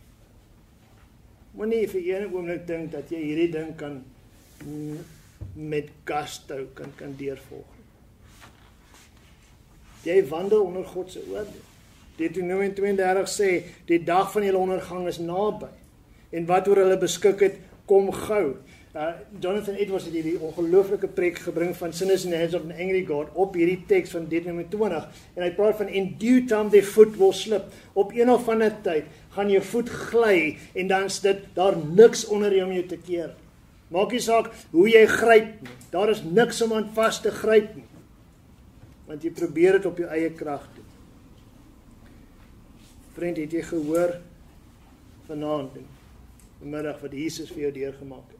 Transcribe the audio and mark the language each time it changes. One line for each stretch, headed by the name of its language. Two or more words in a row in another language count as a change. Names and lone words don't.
Afrikaans: Moenie vir een oomblik dink dat jy hierdie ding kan met gusto kan deurvolg. Jy wandel onder God se oordeel. Deuteronomium 32 sê, die dag van julle ondergang is naby. En wat oor hulle beskik het, kom gou. Jonathan Edwards het hierdie ongelooflike preek gebring van Sin is in the hands of an angry God op hierdie teks van Deuteronomium 20 en hy praat van
English: in due time their foot will slip.
Afrikaans: Op een of ander tyd gaan jou voet gly en dan is dit daar niks onder jou om jou te keer. Maak nie saak hoe jy gryp nie. Daar is niks om aan vas te gryp nie. Want jy probeer dit op jou eie krag doen. Vriend, het jy gehoor vanaand vanmiddag wat Jesus vir jou deurgemaak het?